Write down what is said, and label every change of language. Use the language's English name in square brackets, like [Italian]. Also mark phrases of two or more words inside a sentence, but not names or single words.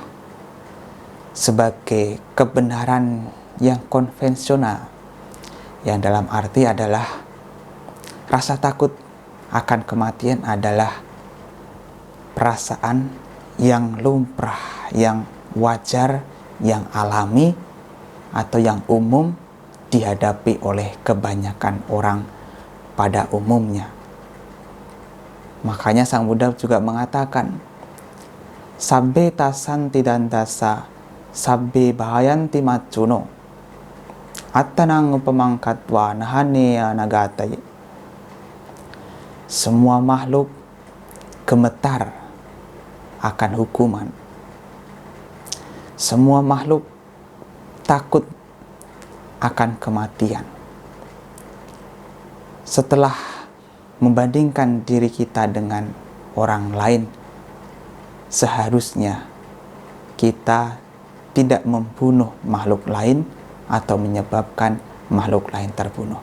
[Indonesian] sebagai kebenaran yang konvensional, yang dalam arti adalah rasa takut akan kematian adalah perasaan yang lumrah, yang wajar, yang alami, atau yang umum dihadapi oleh kebanyakan orang pada umumnya. Makanya Sang Buddha juga mengatakan, [Pali] sabbe tasanti dantasa, sabbe bahayanti macuno, attanang upamangkatwa nahane nagatai. [Indonesian] Semua makhluk gemetar akan hukuman. Semua makhluk takut akan kematian. Setelah membandingkan diri kita dengan orang lain, seharusnya kita tidak membunuh makhluk lain atau menyebabkan makhluk lain terbunuh.